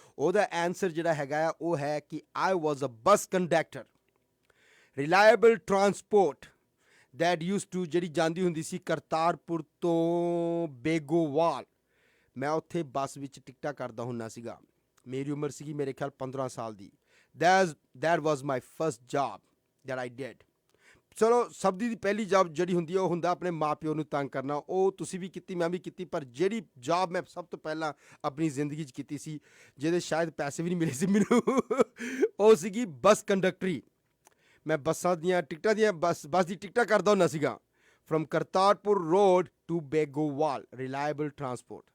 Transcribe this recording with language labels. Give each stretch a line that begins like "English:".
Punjabi: ਉਹਦਾ ਆਨਸਰ ਜਿਹੜਾ ਹੈਗਾ ਆ ਉਹ ਹੈ ਕਿ
English: I was a bus conductor, reliable transport that used to,
Punjabi: ਜਿਹੜੀ ਜਾਂਦੀ ਹੁੰਦੀ ਸੀ ਕਰਤਾਰਪੁਰ ਤੋਂ ਬੇਗੋਵਾਲ। ਮੈਂ ਉੱਥੇ ਬੱਸ ਵਿੱਚ ਟਿਕਟਾਂ ਕਰਦਾ ਹੁੰਦਾ ਸੀਗਾ। ਮੇਰੀ ਉਮਰ ਸੀਗੀ ਮੇਰੇ ਖਿਆਲ 15 ਸਾਲ ਦੀ।
English: that was my first job that I did.
Punjabi: ਚਲੋ ਸਭ ਦੀ ਪਹਿਲੀ ਜੌਬ ਜਿਹੜੀ ਹੁੰਦੀ ਹੈ ਉਹ ਹੁੰਦਾ ਆਪਣੇ ਮਾਂ-ਪਿਓ ਨੂੰ ਤੰਗ ਕਰਨਾ। ਉਹ ਤੁਸੀਂ ਵੀ ਕੀਤੀ, ਮੈਂ ਵੀ ਕੀਤੀ, ਪਰ ਜਿਹੜੀ ਜੌਬ ਮੈਂ ਸਭ ਤੋਂ ਪਹਿਲਾਂ ਆਪਣੀ ਜ਼ਿੰਦਗੀ 'ਚ ਕੀਤੀ ਸੀ, ਜਿਹਦੇ ਸ਼ਾਇਦ ਪੈਸੇ ਵੀ ਨਹੀਂ ਮਿਲੇ ਸੀ ਮੈਨੂੰ, ਉਹ ਸੀਗੀ ਬੱਸ ਕੰਡਕਟਰੀ। ਮੈਂ ਬੱਸਾਂ ਦੀਆਂ ਟਿਕਟਾਂ ਬੱਸ ਦੀ ਟਿਕਟਾਂ ਕਰਦਾ ਹੁੰਦਾ ਸੀਗਾ।
English: From Kartarpur road to Begowal reliable transport.